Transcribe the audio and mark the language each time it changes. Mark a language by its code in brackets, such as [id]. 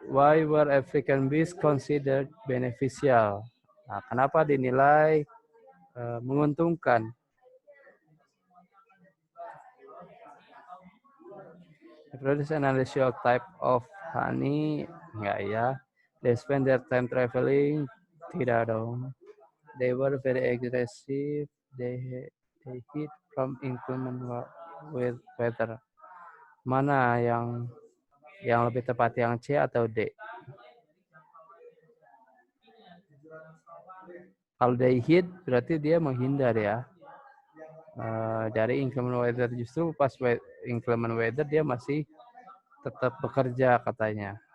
[en] Why were African bees considered beneficial? [id] Nah, kenapa dinilai menguntungkan? [en] Produce an unusual type of honey, [id] enggak ya. [en] They spend their time traveling, [id] tidak dong. [en] They were very aggressive. They hid from inclement weather. [id] Mana yang lebih tepat, yang C atau D? Kalau [en] they hid [id] berarti dia menghindar ya. Dari inclement weather, justru pas inclement weather dia masih tetap bekerja katanya.